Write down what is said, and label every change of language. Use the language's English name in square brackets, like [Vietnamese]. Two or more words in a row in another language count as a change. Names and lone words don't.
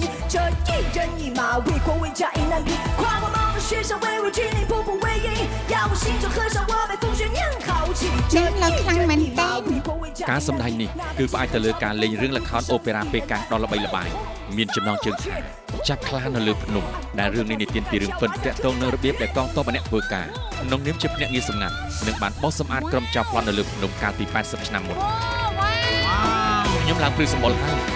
[Chinese] 这一人一马，为国为家一男一，跨过茫茫雪山，巍巍峻岭，步步为营。要我心中和上我辈风雪年豪气。这一人一马，为国为家。 [Khmer] ការសម្ដែងនេះគឺផ្អែកទៅលើការលេងរឿងល្ខោនអូប៉េរ៉ាពេកាំងដ៏ល្បីល្បាញមានចំណងជើងថាចាប់ខ្លានៅលើភ្នំដែលរឿងនេះនិទានពីរឿងពិតទាក់ទងនឹងរបៀបដែលកងទ័ពម្នាក់ធ្វើការក្នុងនាមជាភ្នាក់ងារសម្ងាត់និងបានបោះសម្អាតក្រុមចៅប្លន់នៅលើភ្នំកាលពី80ឆ្នាំមុនខ្ញុំឡើងព្រឹកសម្បុរហើយ